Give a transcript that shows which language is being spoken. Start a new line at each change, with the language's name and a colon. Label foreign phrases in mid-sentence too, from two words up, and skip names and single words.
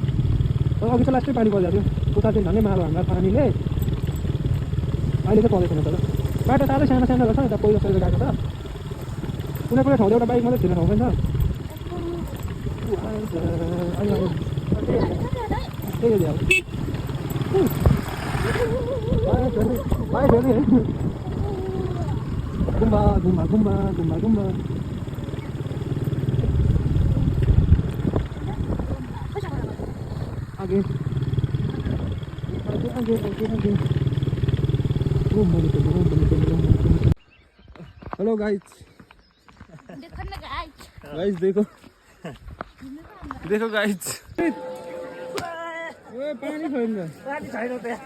Nepali: तर अघि चाहिँ लास्टै पानी परिरहेको थियो उता चाहिँ झन्डै मारो हामीलाई पानीले अहिले चाहिँ पर्दैन तर बाटो साह्रै सानो सानो रहेछ यता पहिलो गएको त कुनै कुनै ठाउँ एउटा बाइक मात्रै छिर्ने ठाउँ पनि छ गुम्बा आगे
English: hello guys
Nepali: देखो गाइस पानी छैन त